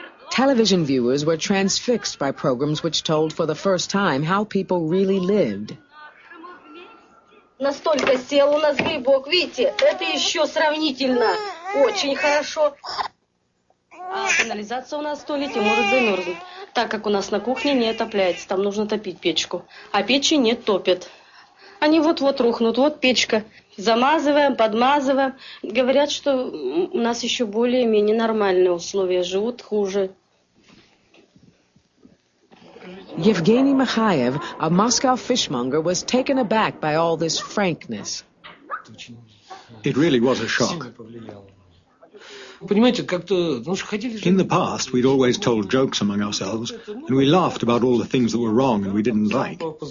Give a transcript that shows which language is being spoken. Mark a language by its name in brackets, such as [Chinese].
[English] Television viewers were transfixed by programs which told for the first time how people really lived. [Russian] Настолько сел у нас грибок, видите, это еще сравнительно очень хорошо. А канализация у нас в туалете может замерзнуть, так как у нас на кухне не отопляется, там нужно топить печку, а печи не топят. Они вот-вот рухнут, вот печка. Замазываем, подмазываем. Говорят, что у нас еще более-менее нормальные условия, живут хуже. [English] Yevgeny Mikhayev, a Moscow fishmonger, was taken aback by all this frankness. It really was a shock. In the past, we'd always told jokes among ourselves, and we laughed about all the things that were wrong and we didn't like.